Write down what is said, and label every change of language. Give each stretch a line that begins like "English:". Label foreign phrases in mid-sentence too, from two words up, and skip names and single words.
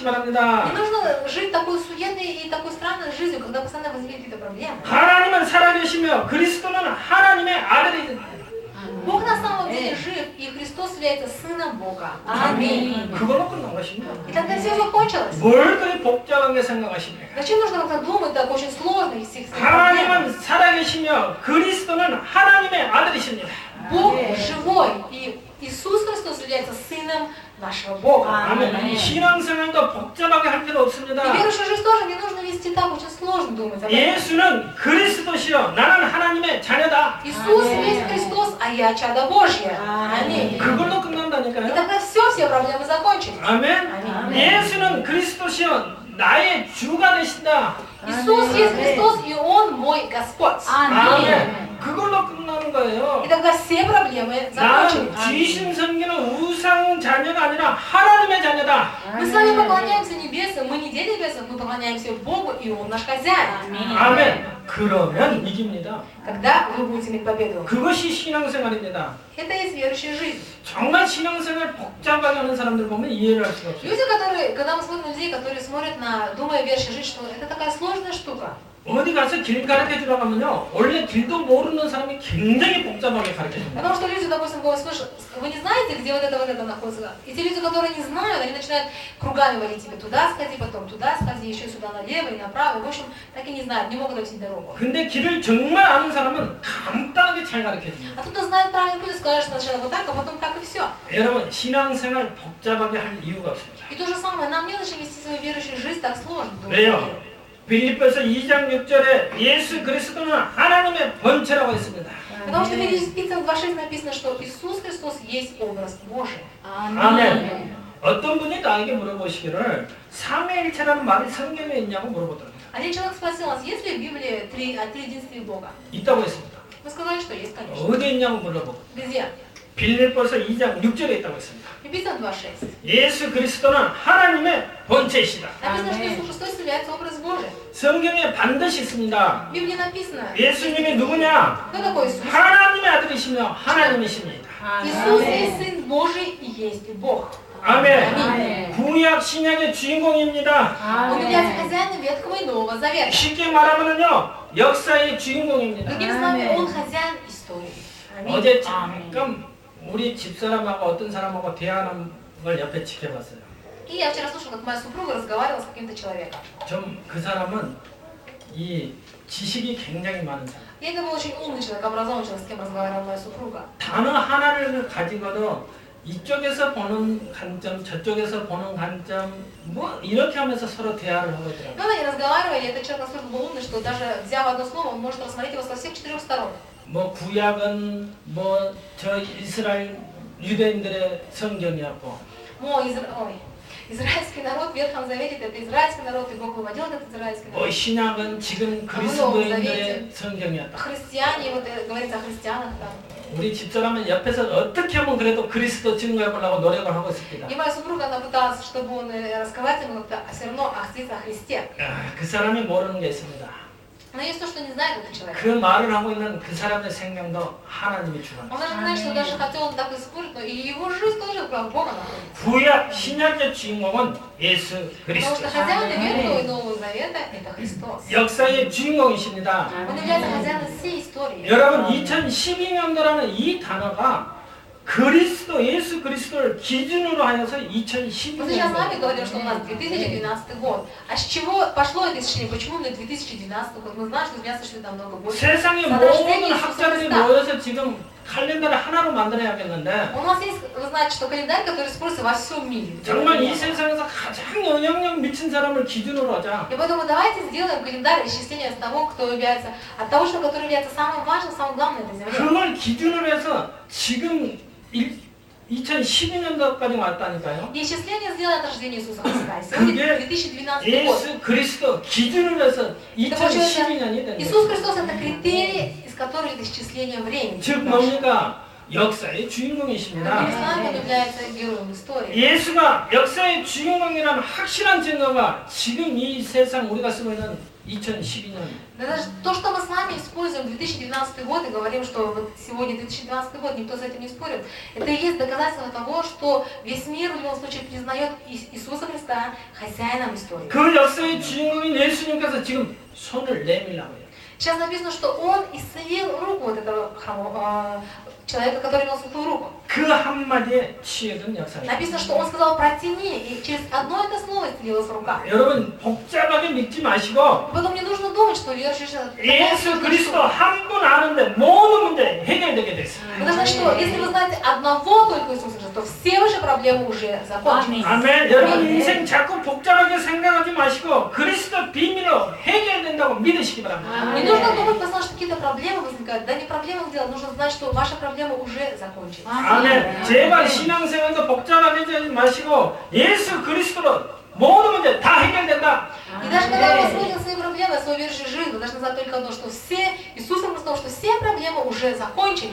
Russian: Не
Korean: 바랍니다.
Russian: нужно жить такой суетной и такой странной жизнью, когда постоянно возникают какие-то проблемы.
Korean: 하나님은 살아계시며 그리스도는 하나님의 아들이
Russian: Бог на самом деле жив, и Христос является Сыном Бога. Аминь.
Korean: 그걸로 끝난 것입니다.
Russian: И тогда все закончилось.
Korean: 뭘 그리 복잡하게 생각하십니까?
Russian: Зачем нужно как-то думать так очень сложно из всех своих проблем?
Korean: 하나님은 살아계시며 그리스도는 하나님의 아들이십니다.
Russian: Бог живой, и Иисус Христос является Сыном нашего Бога.
Korean: 아멘. 신앙생활도 복잡하게 할 필요 없습니다.
Russian: И верующую жизнь тоже не нужно вести так очень сложно думать об этом.
Korean: 예수는 그리스도시요 나는 하나님의 자녀다.
Russian: Иисус есть Христос, а я чадо Божье. Аминь.
Korean: 그걸로
Russian: И
Korean: 끝난다니까요.
Russian: тогда все проблемы закончились.
Korean: 아멘. 아멘. 예수는 그리스도시요 나의 주가 되신다.
Russian: Иисус есть Христос, и Он мой Господь.
Korean: 아멘. 그걸로 끝나는 거예요.
Russian: И тогда все проблемы закончились.
Korean: 나는 귀신 섬기는 우상 자녀가 아니라 하나님의 자녀다.
Russian: Мы с вами поклоняемся небесам, мы не дети небесам, мы поклоняемся Богу, и Он наш хозяин.
Korean: 아멘. 그러면 이깁니다.
Russian: Тогда вы будете иметь победу.
Korean: 그것이 신앙생활입니다.
Russian: Это есть верующая жизнь.
Korean: 정말 신앙생활 복잡하게 하는 사람들 보면 이해를 할 수가 없어요.
Russian: Люди, которые, когда мы смотрим на людей, которые смотрят на, думая верующая жизнь, что это такая сложная штука.
Korean: 어디 가서 길 가르쳐 주라고 하면요, 원래 길도 모르는 사람이 굉장히 복잡하게 가르쳐 줍니다.
Russian: Потому что люди, допустим, когда слышат, вы не знаете, где вот это находится. И те люди, которые не знают, они начинают кругами валить тебе туда сходи, потом туда сходи, еще сюда налево и направо. И, в общем, так и не знают, не могут объяснить дорогу.
Korean: 근데 길을 정말 아는 사람은 간단하게 잘 가르쳐 줍니다.
Russian: А кто-то знает правильный путь, скажет сначала вот так, а потом так и все.
Korean: 여러분, 신앙생활 복잡하게 할 이유가 없습니다.
Russian: И то же самое, нам не зачем вести свою верующую жизнь так сложно.
Korean: 왜요? 빌립보서 2장 6절에 예수 그리스도는 하나님의 본체라고 했습니다.
Russian: Потому что в Филиппийцам 2.6 написано, что Иисус Христос есть образ Божий.
Korean: 아멘. 어떤 분이 나에게 물어보시기를 삼위일체라는 말이 성경에 있냐고 물어보더라고요.
Russian: Один человек спросил нас, есть ли в Библии о триединстве Бога?
Korean: 있다고 했습니다.
Russian: Мы сказали, что есть, конечно.
Korean: 어디 있냐고 물어보고
Russian: Где?
Korean: 빌립보서 2장 6절에 있다고 했습니다.
Russian: Филиппийцам 2.6.
Korean: 예수 그리스도는 하나님의 본체이시다.
Russian: Написано, что Иисус Христос является образ Божий.
Korean: 성경에 반드시 있습니다.
Russian: В Библии написано,
Korean: 예수님이 누구냐?
Russian: кто такой Иисус?
Korean: 하나님의 아들이시며 하나님이십니다.
Russian: Иисус есть Сын Божий и есть Бог.
Korean: 아멘. 구약 신약의 주인공입니다.
Russian: Он является хозяином Ветхого и Нового Завета.
Korean: 쉽게 말하면요, 역사의 주인공입니다.
Russian: Другими словами, Он хозяин истории.
Korean: 어제 잠깐 우리 집사람하고 어떤 사람하고 대화하는 걸 옆에 지켜봤어요.
Russian: И я вчера слушала, как моя супруга разговаривала с каким-то человеком.
Korean: 좀 그 사람은 이 지식이 굉장히 많은 사람.
Russian: И это был очень умный человек, образованный человек, с кем разговаривала моя супруга.
Korean: 단어 하나를 가지고도 이쪽에서 보는 관점, 저쪽에서 보는 관점, 뭐 이렇게 하면서 서로 대화를 하고 있더라고요.
Russian: Но они разговаривали, и этот человек настолько был умный, что даже взяв одно слово, он может рассмотреть его со всех 4 сторон.
Korean: 뭐 구약은 뭐 저 이스라엘 유대인들의 성경이었고,
Russian: израильский народ в Ветхом Завете это израильский народ, и Бог выводил этот израильский
Korean: 뭐
Russian: народ.
Korean: 신약은 지금 그리스도인들의 성경이었다.
Russian: Христиане, вот говорится о христианах там.
Korean: 우리 집사람은 옆에서 어떻게 하면 그래도 그리스도 증거해 보려고 노력을 하고 있습니다.
Russian: И моя супруга, она пыталась, чтобы он рассказать ему как-то все равно о Христе.
Korean: 그 사람이 모르는 게 있습니다.
Russian: Но есть то, что не знает этот человек.
Korean: 그 말을 하고 있는 그 사람의 생명도 하나님이 주관합니다.
Russian: Он даже не знает, что даже хотел он так и спорить, но и его жизнь тоже в руках Бога находится.
Korean: 구약 신약의 주인공은 예수
Russian: Потому что
Korean: 그리스도.
Russian: хозяин Ветхого и Нового Завета это Христос.
Korean: 역사의 주인공이십니다.
Russian: Он является хозяином всей истории.
Korean: 여러분 2012년도라는 이 단어가 그리스도 예수 그리스도를 기준으로 하여서
Russian: Мы сейчас с
Korean: 2012년도.
Russian: вами говорим, что у нас 2012 год. А с чего пошло это исчисление? Почему именно 2012 год? Мы знаем, что меня сошли намного больше.
Korean: 세상의 모든 학자들이 모여서 지금 칼렌더를 하나로 만들어야겠는데
Russian: У нас есть, вы знаете, что календарь, который используется во всем мире.
Korean: 정말 이 세상에서 가장 영향력 미친 사람을 기준으로 하자.
Russian: И поэтому давайте сделаем календарь исчисления от того, кто является, от того, что который является самым важным, самым главным на этой земле.
Korean: 그걸 기준으로 해서 지금 2012년도까지 왔다니까요.
Russian: И исчисление сделано от рождения Иисуса Христа. И сегодня 2012 год.
Korean: 예수 그리스도 기준으로 해서 2012년이 된
Russian: Иисус
Korean: 거예요.
Russian: Христос это критерий, из которого это исчисление времени.
Korean: 즉 뭡니까? 역사의
Russian: Другими
Korean: 주인공이십니다.
Russian: словами, он является героем истории.
Korean: 예수가 역사의 주인공이라는 확실한 증거가 지금 이 세상 우리가 쓰고 있는 2012년.
Russian: Да даже то, что мы с вами используем 2012 год и говорим, что вот сегодня 2012 год, никто с этим не спорит, это и есть доказательство того, что весь мир в любом случае признает Иисуса Христа хозяином истории.
Korean: 그 역사의 주인공인 예수님께서 지금 손을 내밀라고 해요.
Russian: Сейчас написано, что Он исцелил руку вот этого человека, который имел святую руку.
Korean: 그 한마디에 취해든 역사입니다.
Russian: Написано, что Он сказал протяни, и через одно это слово исцелилась рука.
Korean: 여러분 복잡하게 믿지 마시고
Russian: И потом не нужно думать, что верующий
Korean: 예수 그리스도 한 분 아는데 모든 문제 해결되게 됐어요.
Russian: Потому что, что если вы знаете одного только Иисуса Христа, то все ваши проблемы уже закончены.
Korean: 아멘. 여러분 인생 자꾸 복잡하게 생각하지 마시고 그리스도 비밀로 해결된다고 믿으시기 바랍니다.
Russian: Не нужно думать, потому что какие-то проблемы возникают. Да не проблемы дело, нужно знать, что ваши проблемы уже закончились.
Korean: 아멘. 제발 신앙생활도 복잡하게 하지 마시고 예수 그리스도로 모든 문제 다 해결된다.
Russian: И даже когда вы посмотрите свои проблемы, свою верующую жизнь, вы должны знать только одно, что все, Иисусом Христом, что все проблемы тема уже закончились.